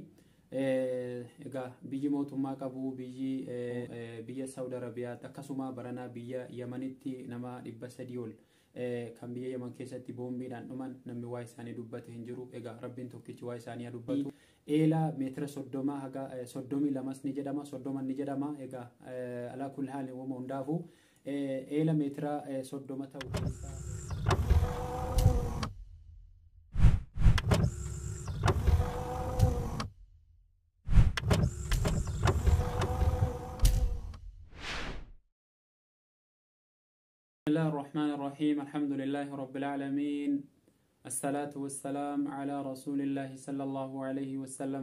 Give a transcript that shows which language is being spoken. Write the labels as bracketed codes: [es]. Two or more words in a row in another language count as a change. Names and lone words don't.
[om] Egaa biyyi mootummaa qabu biyya Saudi Arabiyaatti akkasuma baranaa biyya Yamanitti nama 300 ol kan biyya Yaman keessatti boombiidhaan dhuman namni waa isaanii dubbate hin jiru. Egaa rabbiin tokkichi waa isaanii haa dubbatu. Eela meetira 30 haga 32 ni jedhama, 30 ni jedhama. Egaa alaa kulli haali uuma hundaafu eela meetira 30 ta'u keessaa [ar] بسم الله الرحمن الرحيم. الحمد لله رب العالمين، الصلاة والسلام على رسول الله صلى الله عليه وسلم.